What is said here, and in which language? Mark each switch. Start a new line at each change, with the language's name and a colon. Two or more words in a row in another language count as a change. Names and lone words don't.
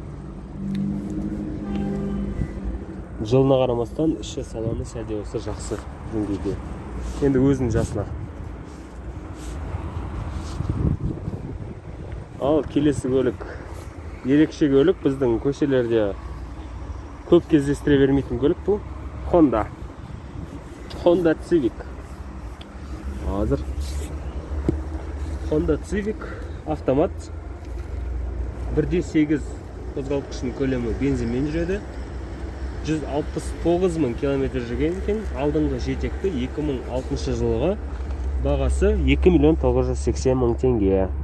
Kazakh: Жылына қарамастан іші салоны сәлде осы жақсы деңгейде. Енді өзінің жасына. Ал келесі көлік, ерекше көлік, біздің көшелерде көп кездестіре бермейтін көлік бұл. Honda Civic. Hazır. Honda Civic автомат. 1.8 қозғалтқышының көлемі, бензинмен жүреді. 169 000 километр жүрген екен. Алдыңғы жетекті 2006 жылға, бағасы 2 980 000 теңге.